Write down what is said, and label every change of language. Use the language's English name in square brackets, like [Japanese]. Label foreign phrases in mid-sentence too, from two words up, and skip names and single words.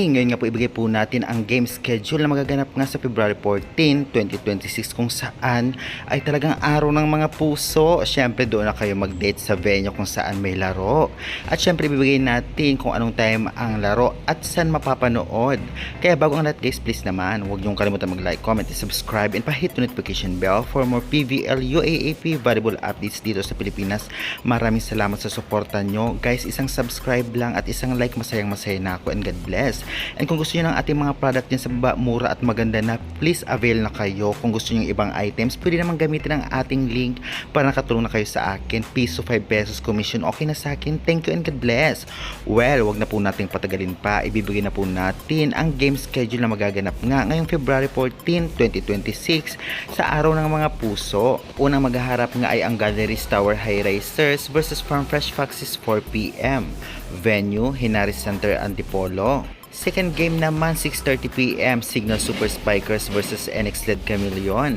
[Filipino] Ngayon nga po ibigay po natin ang [English] game schedule [Filipino] na magaganap nga sa February 14, 2026 kung saan ay talagang araw ng mga puso. Siyempre doon na kayo mag-date sa venue kung saan may laro. At siyempre ibibigay natin kung anong time ang laro at saan mapapanood. Kaya bago ang lahat guys, please naman huwag niyong kalimutan [English] mag-like, comment, and subscribe and pa-hit the notification bell for more PVL UAAP volleyball updates [Filipino] dito sa Pilipinas. Maraming salamat sa suporta nyo. Guys, isang subscribe lang at isang like, masayang masaya na ako [English] and God bless. [Filipino] And kung gusto niyo ng ating mga product din sa baba, mura at maganda na, [English] please avail [Filipino] na kayo. Kung gusto niyo ibang items, pwede naman gamitin ang ating link para nakatulong na kayo sa akin. Piso 5 pesos commission, okay na sa akin. [English] Thank you and God bless. [Filipino] Well, wag na po nating patagalin pa. Ibibigay na po natin ang [English] game schedule [Filipino] na magaganap nga ngayong February 14, 2026 sa araw ng mga puso. Unang maghaharap nga ay ang Galleries Tower High Racers versus Farm Fresh Foxes 4pm. Venue, Henares Center, Antipolo. [English] Second game [Filipino] naman 6:30pm, Signal Super Spikers versus NX LED Chameleon.